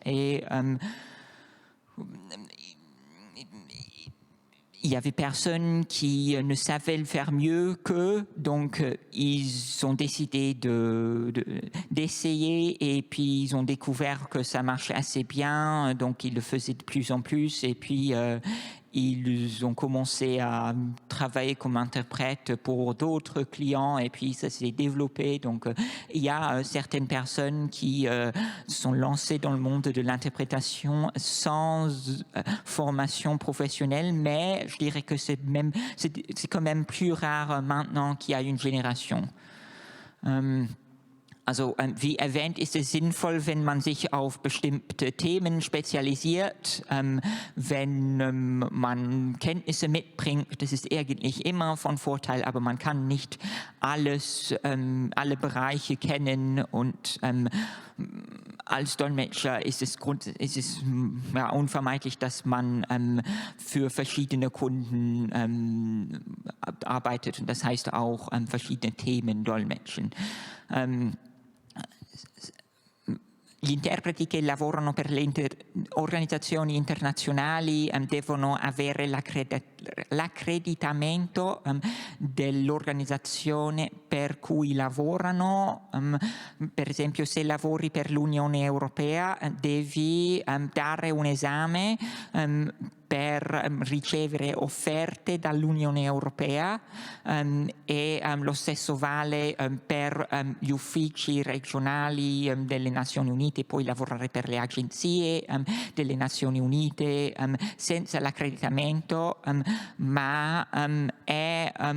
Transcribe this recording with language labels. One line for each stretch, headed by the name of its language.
French: Et il y avait personne qui ne savait le faire mieux qu'eux, donc ils ont décidé d'essayer et puis ils ont découvert que ça marchait assez bien, donc ils le faisaient de plus en plus et puis ils ont commencé à travailler comme interprète pour d'autres clients et puis ça s'est développé. Donc il y a certaines personnes qui sont lancées dans le monde de l'interprétation sans formation professionnelle, mais je dirais que c'est quand même plus rare maintenant qu'il y a une génération.
German: Also wie erwähnt, ist es sinnvoll, wenn man sich auf bestimmte Themen spezialisiert, wenn man Kenntnisse mitbringt. Das ist eigentlich immer von Vorteil, aber man kann nicht alle Bereiche kennen und als Dolmetscher ist es ja, unvermeidlich, dass man für verschiedene Kunden arbeitet und das heißt auch verschiedene Themen dolmetschen.
Italian: Gli interpreti che lavorano per le organizzazioni internazionali devono avere l'accreditamento dell'organizzazione per cui lavorano. Per esempio, se lavori per l'Unione Europea devi dare un esame per ricevere offerte dall'Unione Europea e lo stesso vale per gli uffici regionali delle Nazioni Unite, poi lavorare per le agenzie delle Nazioni Unite senza l'accreditamento, ma è